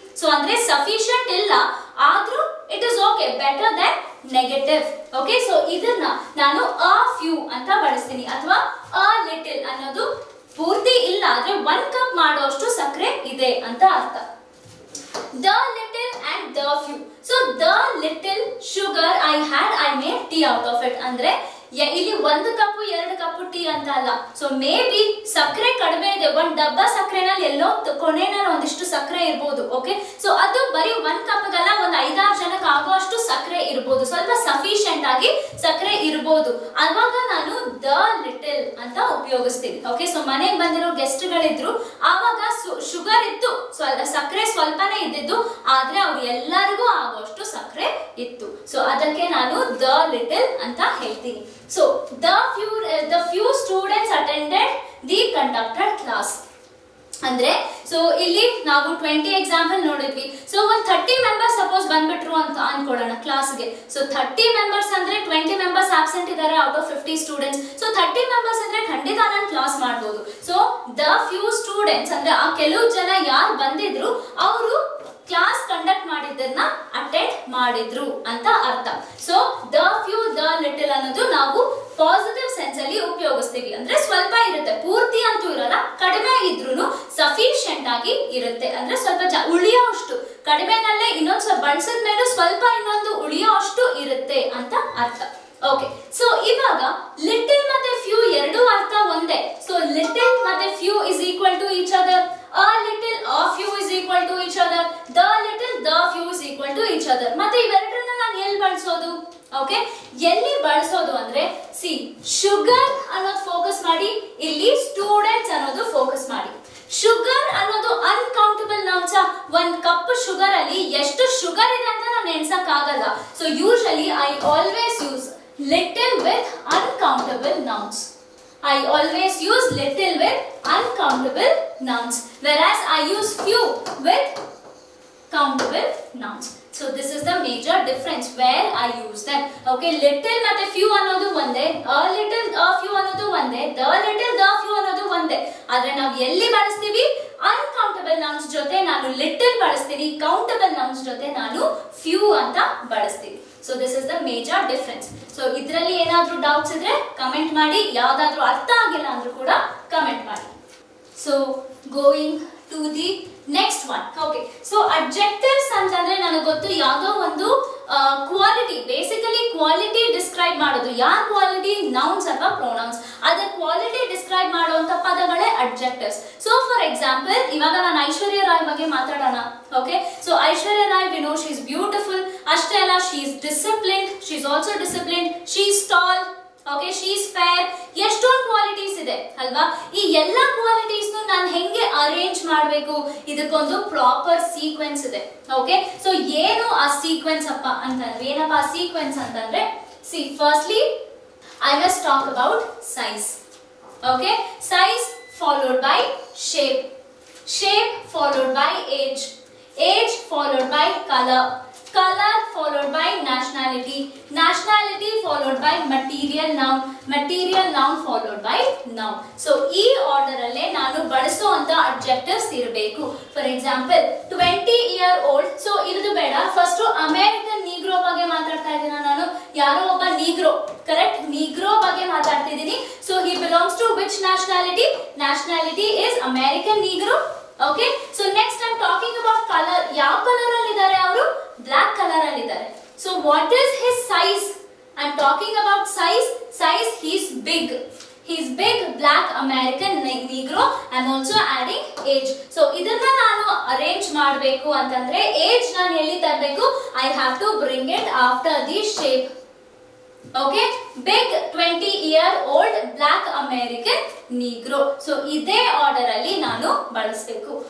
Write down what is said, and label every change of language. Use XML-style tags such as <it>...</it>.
<kn>So ಅಂದ್ರೆ sufficient ಇಲ್ಲ ಆದ್ರೂ</kn> <en>It is okay, better than negative.</en> <kn>Okay, so ಇದನ್ನ ನಾನು ಅ ಫ್ಯೂ ಅಂತ ಬಳಸ್ತೀನಿ. ಅಥವಾ ಅ ಲಿಟಲ್ ಅನ್ನೋದು ಪೂರ್ತಿ ಇಲ್ಲ ಆದ್ರೆ 1 ಕಪ್ ಮಾಡೋಷ್ಟು ಸಕ್ಕರೆ ಇದೆ ಅಂತ ಅರ್ಥ.</kn> <en>The little and the few. So the little sugar I had, I made tea out of it.</en> <kn>ಅಂದ್ರೆ ಇಲ್ಲಿ 1 ಕಪ್ 2 ಕಪ್ ಟೀ ಅಂತ ಅಲ್ಲ. ಸೊ ಮೇ ಬಿ ಸಕ್ಕರೆ ಕಡಿಮೆ ಇದೆ, 1 ಡಬ್ಬ ಸಕ್ಕರೆನಲ್ಲಿ ಎಲ್ಲೋ ಕೊನೆಯಲ್ಲಿ ಒಂದಿಷ್ಟು ಸಕ್ಕರೆ ಇರ್ಬೋದು. ಓಕೆ, ಸೊ ಅದು ಬರೀ 1 ಕಪ್ಗಲ್ಲ, ಒಂದು 5-6 ಜನಕ್ಕೆ ಆಗೋ ಅಷ್ಟು ಸಕ್ಕರೆ ಇರ್ಬೋದು, ಸ್ವಲ್ಪ ಸಫಿಶಿಯಂಟ್ ಆಗಿ ಸಕ್ಕರೆ ಇರ್ಬೋದು. ಅವಾಗ ನಾನು ದ ಲಿಟಲ್ ಅಂತ ಉಪಯೋಗಿಸ್ತೀನಿ. ಓಕೆ, ಸೊ ಮನೆಗೆ ಬಂದಿರೋ ಗೆಸ್ಟ್ ಗಳಿದ್ರು ಆವಾಗ ಶುಗರ್ ಇತ್ತು, ಸಕ್ಕರೆ ಸ್ವಲ್ಪನೇ ಇದ್ದಿದ್ದು ಆದ್ರೆ ಅವ್ರು ಎಲ್ಲರಿಗೂ ಆಗೋಷ್ಟು ಸಕ್ಕರೆ ಇತ್ತು. ಸೊ ಅದಕ್ಕೆ ನಾನು ದ ಲಿಟಲ್ ಅಂತ ಹೇಳ್ತೀನಿ.</kn> <en>So the few students attended the conducted class.</en> <kn>ಅಂದ್ರೆ ಸೊ ಇಲ್ಲಿ ನಾವು 20 ಎಕ್ಸಾಂಪಲ್ ನೋಡಿದ್ವಿ. ಸೊ ಒಂದು 30 ಮೆಂಬರ್ಸ್ ಸಪೋಸ್ ಬಂದ್ಬಿಟ್ರು ಅಂತ ಅನ್ಕೊಳ್ಳೋಣ ಕ್ಲಾಸ್ಗೆ. ಸೊ 30 ಮೆಂಬರ್ಸ್ ಅಂದ್ರೆ 20 ಮೆಂಬರ್ಸ್ ಆಬ್ಸೆಂಟ್ ಇದ್ದಾರೆ out of 50 students. So 30 members ಅಂದ್ರೆ ಖಂಡಿತ ನಾನು ಕ್ಲಾಸ್ ಮಾಡಬಹುದು. ಸೊ ದ ಫ್ಯೂ ಸ್ಟೂಡೆಂಟ್ಸ್ ಅಂದ್ರೆ ಆ ಕೆಲವು ಜನ ಯಾರು ಬಂದಿದ್ರು ಅವರು ಕ್ಲಾಸ್ ಕಂಡಕ್ಟ್ ಮಾಡಿದ್ದನ್ನ ಅಟೆಂಡ್ ಮಾಡಿದ್ರು ಅಂತ ಅರ್ಥ. So the few the little ಅನ್ನೋದು ನಾವು ಪಾಸಿಟಿವ್ ಸೆನ್ಸ್ ಅಲ್ಲಿ ಉಪಯೋಗಿಸ್ತೀವಿ. ಅಂದ್ರೆ ಸ್ವಲ್ಪ ಇರುತ್ತೆ, ಪೂರ್ತಿ ಅಂತೂ ಇರಲ್ಲ, ಕಡಿಮೆ ಇದ್ರೂ ಸಫಿಶಿಯಂಟ್ ಆಗಿ ಇರುತ್ತೆ. ಅಂದ್ರೆ ಸ್ವಲ್ಪ ಉಳಿಯೋ ಅಷ್ಟು, ಕಡಿಮೆನಲ್ಲೇ ಇನ್ನೊಂದು ಸ್ವಲ್ಪ ಬಳಸಿದ ಮೇಲೆ ಸ್ವಲ್ಪ ಇನ್ನೊಂದು ಉಳಿಯೋ ಅಷ್ಟು ಇರುತ್ತೆ ಅಂತ ಅರ್ಥ. ಓಕೆ, ಸೊ ಇವಾಗ ಲಿಟಲ್ ಮತ್ತೆ ಫ್ಯೂ ಎರಡೂ ಅರ್ಥ ಒಂದೇ.</kn> <en>So little ಮತ್ತೆ few is equal to each other. A little, a few is equal to each other. The little, the few is equal to each other.</en> <kn>ಮತ್ತೆ ಇವೆರಡನ್ನ ನಾನು ಎಲ್ಲಿ ಬಳಸೋದು? ಓಕೆ, ಎಲ್ಲಿ ಬಳಸೋದು ಅಂದ್ರೆ ಸಿ ಶುಗರ್ ಅನ್ನೋದು ಫೋಕಸ್ ಮಾಡಿ, ಇಲ್ಲಿ ಸ್ಟೂಡೆಂಟ್ಸ್ ಅನ್ನೋದು ಫೋಕಸ್ ಮಾಡಿ. ಶುಗರ್ ಅನ್ನೋದು ಅನ್ಕೌಂಟಬಲ್ ನೌನ್ಸ್. 1 ಕಪ್ ಶುಗರ್ ಅಲ್ಲಿ ಎಷ್ಟು ಶುಗರ್ ಇದೆ ಅಂತ ನಾನು ಎಣ್ಸಕ್ ಆಗಲ್ಲ. So usually</kn> <en>I always use little with uncountable nouns. I always use little with uncountable nouns, whereas I use few with countable nouns. So this is the major difference where I use them. Okay, little</en> <kn>ಮತ್ತೆ few ಅನ್ನೋದು ಒಂದೇ,</kn> <en>a little a few</en> <kn>ಅನ್ನೋದು ಒಂದೇ,</kn> <en>the little the few ಅನ್ನೋದು ಒಂದೇ.</en> <kn>ಆದ್ರೆ ನಾವು ಎಲ್ಲಿ ಬಳಸ್ತೀವಿ? uncountable nouns ಜೊತೆ ನಾನು little ಬಳಸ್ತೀನಿ, countable nouns ಜೊತೆ ನಾನು few ಅಂತ ಬಳಸ್ತೀನಿ.</kn> <en>So this is the major difference.</en> <kn>So ಇದರಲ್ಲಿ ಏನಾದರೂ ಡೌಟ್ಸ್ ಇದ್ರೆ ಕಮೆಂಟ್ ಮಾಡಿ, ಯಾವ್ದಾದ್ರೂ ಅರ್ಥ ಆಗಿಲ್ಲ ಅಂದ್ರೂ ಕೂಡ ಕಮೆಂಟ್ ಮಾಡಿ.</kn> <en>So going to the next one. Okay, so adjectives</en> <kn>ಅಂತಂದ್ರೆ ನನಗೆ ಗೊತ್ತು ಯಾವುದೋ ಒಂದು ಕ್ವಾಲಿಟಿ, ಬೇಸಿಕಲಿ ಕ್ವಾಲಿಟಿ ಡಿಸ್ಕ್ರೈಬ್ ಮಾಡೋದು. ಯಾರ ಕ್ವಾಲಿಟಿ? ನೌನ್ಸ್ ಅಥವಾ ಪ್ರೊನೌನ್ಸ್. ಅದರ ಕ್ವಾಲಿಟಿ ಡಿಸ್ಕ್ರೈಬ್ ಮಾಡುವಂತ ಪದಗಳೇ ಅಡ್ಜೆಕ್ಟಿವ್ಸ್. ಸೊ ಫಾರ್ ಎಕ್ಸಾಂಪಲ್ ಇವಾಗ ನಾನು ಐಶ್ವರ್ಯ ರಾಯ್ ಬಗ್ಗೆ ಮಾತಾಡೋಣ. Okay, so Aishwarya Roy</kn> <en>We know she is beautiful.</en> <kn>ಅಷ್ಟೇ ಅಲ್ಲ,</kn> <en>She is disciplined, she is also disciplined, she is tall, okay, she is fair.</en> <kn>ಎಷ್ಟೊಂದು ಕ್ವಾಲಿಟೀಸ್ ಇದೆ ಅಲ್ವಾ? ಈ ಎಲ್ಲ ಕ್ವಾಲಿಟೀಸ್ ನಾನು ಹೆಂಗೆ ಅರೇಂಜ್ ಮಾಡಬೇಕು? ಇದಕ್ಕೊಂದು ಪ್ರಾಪರ್ ಸೀಕ್ವೆನ್ಸ್ ಇದೆ. ಓಕೆ, ಸೊ ಏನು ಆ ಸೀಕ್ವೆನ್ಸ್ ಅಪ್ಪ ಅಂತಂದ್ರೆ, ಏನಪ್ಪ ಆ ಸೀಕ್ವೆನ್ಸ್ ಅಂತಂದ್ರೆ,</kn> <en>Firstly I must talk about size.</en> <kn>Okay, size</kn> <en>followed by shape, shape followed by age, age followed by color, color followed by nationality, nationality followed by material noun, material noun followed by noun.</en> <kn>So ಈ order ಅಲ್ಲೇ ನಾನು ಬಳಸುವಂತ adjectives ಇರಬೇಕು.</kn> <en>For example 20-year-old.</en> <kn>So ಇರುವುದು ಬೇಡ, first American Negro ಬಗ್ಗೆ ಮಾತಾಡ್ತಾ ಇದ್ದೀನಿ ನಾನು. ಯಾರೋ ಒಬ್ಬ ನೀಗ್ರೋ, ಕರೆಕ್ಟ್, ನೀಗ್ರೋ ಬಗ್ಗೆ ಮಾತಾಡ್ತಿದ್ದೀನಿ.</kn> <en>So he belongs to which nationality? Nationality is American Negro. Okay, so next I'm talking about color.</en> <kn>ಯಾವ ಕಲರ್ ಅಲ್ಲಿ ಇದ್ದಾರೆ ಅವರು? ಬ್ಲಾಕ್ ಕಲರ್ ಅಲ್ಲಿ ಇದ್ದಾರೆ.</kn> <en>So what is his size? I'm talking about size. Size, he's big. He's big, black American Negro. I'm also adding age.</en> <kn>So ಇದನ್ನ ನಾನು arrange ಮಾಡಬೇಕು ಅಂತಂದ್ರೆ ಏಜ್ ನಾನು ಎಲ್ಲಿ ತರಬೇಕು?</kn> <en>I have to bring it after the shape. Okay, big 20-year-old black American Negro.</en> <kn>So ಇದೇ order ಅಲ್ಲಿ ನಾನು ಬಳಸಬೇಕು.</kn>